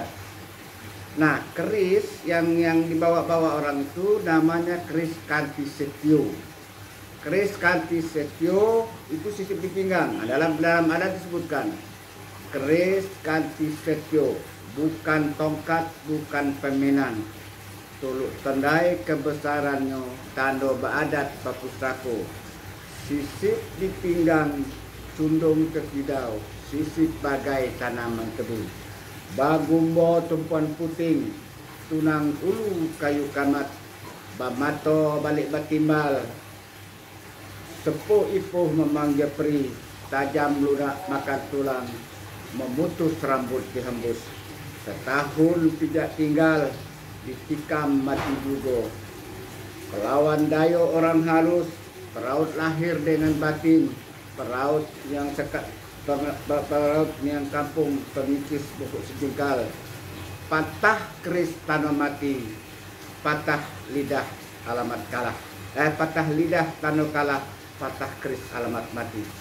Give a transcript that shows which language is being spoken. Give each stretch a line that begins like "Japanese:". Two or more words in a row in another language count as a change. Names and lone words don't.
Indonesian: Nah, keris yang dibawa-bawa orang itu namanya keris kanti setio. Keris kanti setio itu sisip di pinggang. Nah, dalam adat disebutkan keris kanti setio, bukan tongkat, bukan peminan.
Malay: Tuluk tandai kebesarannya, tando baadat papustako. Sisip di pinggang, cundung ke kidau, sisip bagai tanaman tebu. Bagumbo tumpuan puting, tunang ulu kayu kamat, bamato balik batimbal, sepuh ipuh memanggil peri, tajam lunak makan tulang, memutus rambut dihembus, setahun pijak tinggal, ditikam mati juga. Kelawan dayo orang halus, peraut lahir dengan batin, peraut yang peraut yang kampung pemikis bukuk sejengkal, patah keris tanah mati, patah lidah alamat kalah, patah lidah tanah kalah, patah keris alamat mati.